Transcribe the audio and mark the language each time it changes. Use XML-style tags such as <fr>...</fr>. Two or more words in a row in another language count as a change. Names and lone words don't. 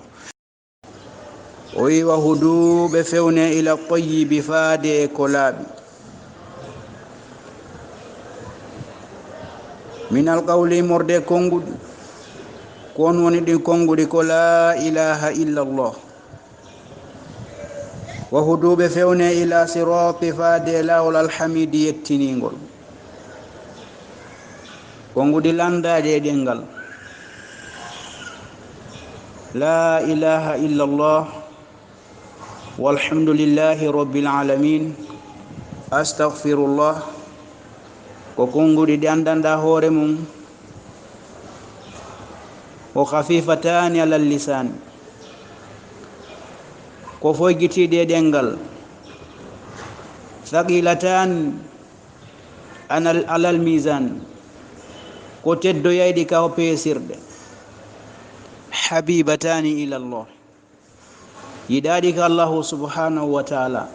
<ff>o wi wa huduɓe fewne</ff> <ar>إلى الطيب</ar> <ff>faade e ko laaɓi</ff> <ar>من القول</ar> <ff>morde konguɗi ko on woni ɗin konguɗi ko</ff> <ar>لا إله إلا الله.</ar> <ff>wa huduɓe fewne</ff> <ar>إلى صراط</ar> <ff>faade lawol alhamidi yettiningol konguɗi landade e ɗengal</ff> <ar>لا إله إلا الله والحمد لله رب العالمين أستغفر الله</ar> <ff>ko konguɗi ɗi andanda hoore mum o</ff> <ar>خفيفتان على اللسان</ar> <ff>ko foygitiɗe ɗengal</ff> <ar>ثقيلتان على الميزان</ar> <ff>ko teddoyayɗi ka o peesirɗe</ff> <ar>حبيبتان إلى الله</ar> <ff>yiɗaɗi ka</ff> <ar>الله سبحانه وتعالى.</ar>